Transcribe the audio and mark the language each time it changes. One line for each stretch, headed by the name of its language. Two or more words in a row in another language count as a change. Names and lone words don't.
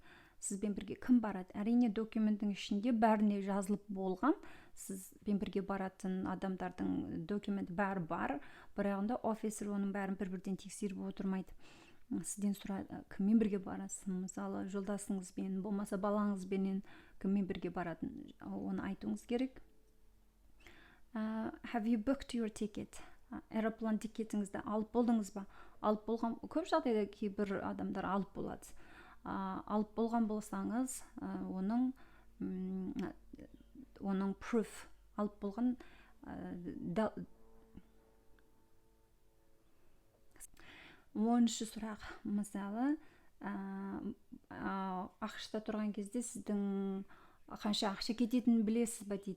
Kazakh: Сізбен бірге кім барады? Әрине документтің ішінде бәріне жазылып болған, сізбен бірге баратын адамдардың документі бәрі бар, бірағында офицер оның бәрін бір-бірден тексеріп отырмайды. Сізден сұрайды, кіммен бірге барасыз? Мысалы, жолдасыңызбен, болмаса балаңызбенен кіммен бірге баратын, оны айтуыңыз керек.
English: Have you booked your ticket?
Kazakh: Аэроплан тикетіңізді алып болдыңыз ба? Алып болған, көп жағдайда кейбір адамдар алып болады. Алып болған болсаңыз, оның proof алып болған 10-шы сұрақ, мысалы, ақшта тұрған кезде сіздің қанша ақша кететінін білесіз ба дейді.